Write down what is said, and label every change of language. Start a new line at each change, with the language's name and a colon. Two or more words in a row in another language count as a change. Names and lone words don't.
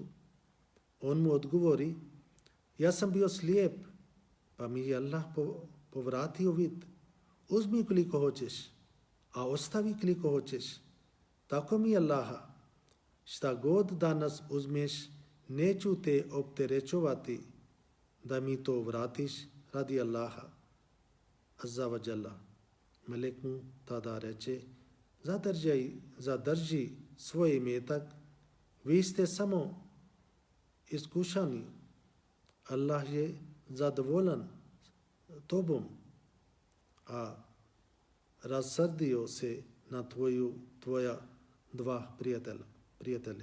Bosnian: On mu odgovori, ja sam bio slijep, pa mi je Allah povratio vid. Uzmi koliko hoćeš, a ostavi koliko hoćeš. Tako mi je Allaha, šta god danas uzmeš, neću te opterećovati da mi to vratiš radi Allaha
Arabic: azza wa jalla.
Bosnian: Melek mu tada reče, zadrži svoj imetak, vi ste samo iskušani. Allah je zadovoljan tobom, a razsrdio se na tvoja dva prijatelja.